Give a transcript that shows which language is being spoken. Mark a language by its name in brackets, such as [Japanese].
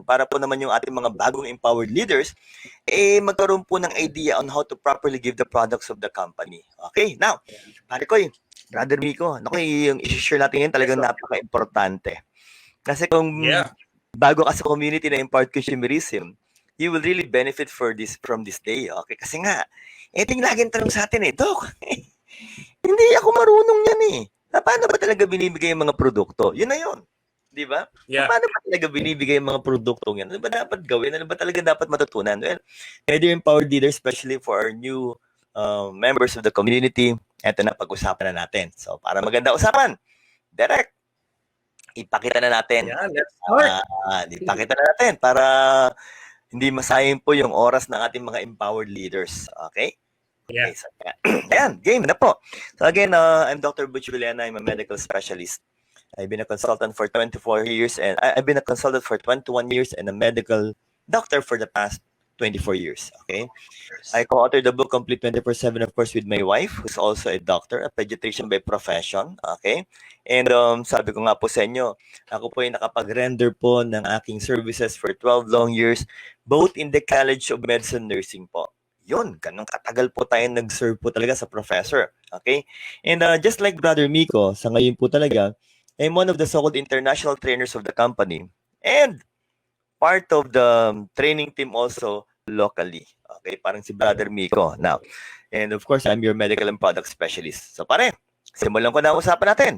[Filipino] Para po naman yung ating mga bagong [English] empowered leaders, [Filipino] magkaroon po ng [English] idea on how to properly give the products of the company. [Filipino] Okay, now, pare ko Brother Miko, nako, yung isi-share natin yun talagang napaka-importante. Kasi kung bago ka sa [English] community na empowered consumerism, you will really benefit from this day. Okay? [Filipino] Kasi nga, ting laging tanong sa atin Doc, hindi ako marunong yan paano ba talaga binibigay yung mga produkto? Yun na yun. Di ba? [English] Yeah. [Filipino] Paano ba talaga binibigay yung mga produkto yan? Ano ba dapat gawin? Ano ba talaga dapat matutunan? [English] Well, either empowered leaders, especially for our new members of the community, [Filipino] eto na pag-usapan na natin. So, para maganda usapan, direct, ipakita na natin. [English] Yeah, let's start. [Filipino] Ipakita na natin para hindi masayang po yung oras ng ating mga empowered leaders. [English] Okay? Yeah. Okay, so, [Filipino] ayan, game na po. [English] So again, I'm Dr. Butch Villena. I'm a medical specialist. I've been a consultant for 24 years and I've been a consultant for 21 years and a medical doctor for the past 24 years. Okay? I co-authored the book Complete 24/7, of course, with my wife, who's also a doctor, a pediatrician by profession. Okay? And [Filipino] sabi ko nga po sa inyo, ako po ay nakapag-render po ng aking [English] services for 12 long years, both in the College of Medicine Nursing po. [Filipino] Yun, ganun katagal po tayo nag-serve po talaga sa professor. Okay? [English] And just like Brother Miko, [Filipino] sa ngayon po talaga, [English] I'm one of the so-called international trainers of the company. And part of the training team also locally. Okay, parang si Brother Miko. Now, and of course, I'm your medical and product specialist. [Filipino] So pare, simulan ko na ang usapan natin.